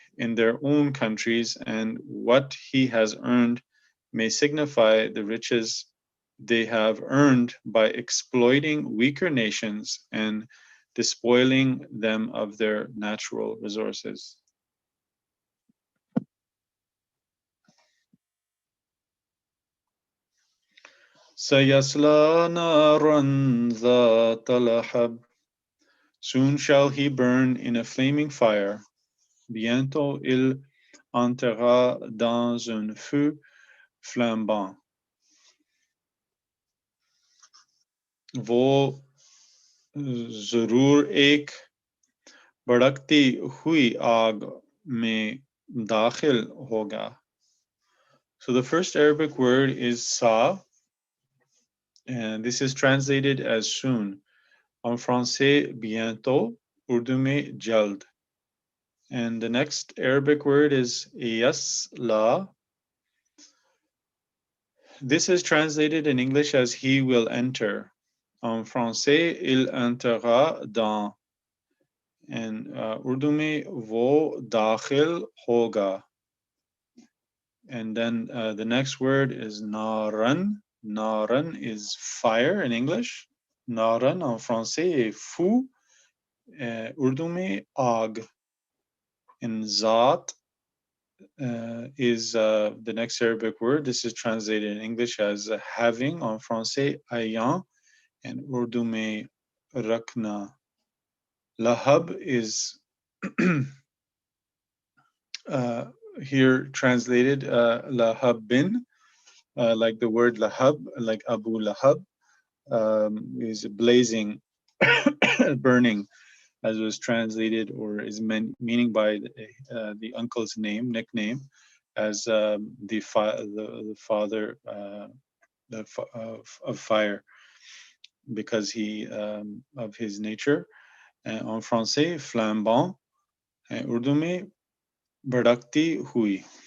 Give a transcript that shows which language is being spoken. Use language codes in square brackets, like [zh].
[en] in their own countries, and what he has earned may signify the riches they have earned by exploiting weaker nations and despoiling them of their natural resources. [ar] Sayasla naran zat lahab. [en] Soon shall he burn in a flaming fire. [fr] Bientôt il entrera dans un feu flambant. [ur] वो जरूर एक भड़कती हुई आग में दाखिल होगा. [en] So the first Arabic word is sa, and this is translated as soon. [fr] En français, bientôt. Urdu [ur] में jald. [en] And the next Arabic word is yasla. This is translated in English as he will enter. [fr] En français, il entrera dans. [ur] And Urdu में वो दाखिल होगा. [en] And then the next word is naran. Naran is fire in English. [fr] Naran en français est fou. [ur] Urdu में आग. [en] And zat is the next Arabic word. This is translated in English as having [fr] en français ayant, [en] and Urdu [ur] में rakna. [en] Lahab is here translated lahabin, like the word lahab, like Abu Lahab, is blazing, burning, as was translated or is meaning by the uncle's name, nickname, as the father of fire, because he of his nature. [fr] En français, flambant. [ur] Urdu में भड़कती हुई.